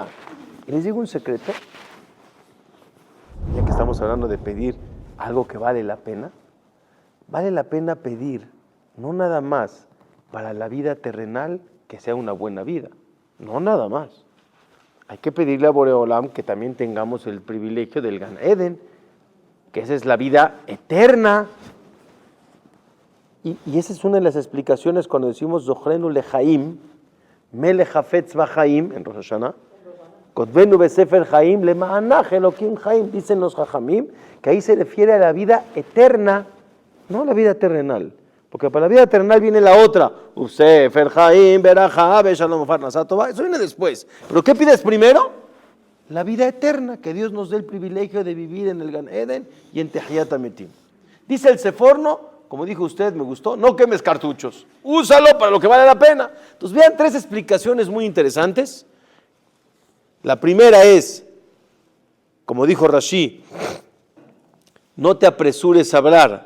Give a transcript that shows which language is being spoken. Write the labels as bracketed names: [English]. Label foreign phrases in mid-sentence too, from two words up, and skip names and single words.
[Spanish] Y les digo un secreto, ya que estamos hablando de pedir algo que vale la pena pedir no nada más para la vida terrenal que sea una buena vida, no nada más. Hay que pedirle a Boreolam que también tengamos el privilegio del Gan Eden, que esa es la vida eterna. Y esa es una de las explicaciones cuando decimos [Hebrew] זכרנו לחיים מלך חפץ בחיים, [Spanish] en Rosh Hashanah, [Hebrew] כתבנו בספר חיים למענך אלהים חיים, [Spanish] dicen los Jajamim, que ahí se refiere a la vida eterna, no a la vida terrenal. Porque para la vida terrenal viene la otra, [Hebrew] וספר חיים ברכה בשלום פרנסה טובה, [Spanish] eso viene después. ¿Pero qué pides primero? La vida eterna, que Dios nos dé el privilegio de vivir en el Gan Eden y en [Hebrew] תחיית המתים. [Spanish] Dice el Seforno, como dijo usted, me gustó, no quemes cartuchos, úsalo para lo que vale la pena. Entonces vean tres explicaciones muy interesantes. La primera es, como dijo Rashi, no te apresures a hablar.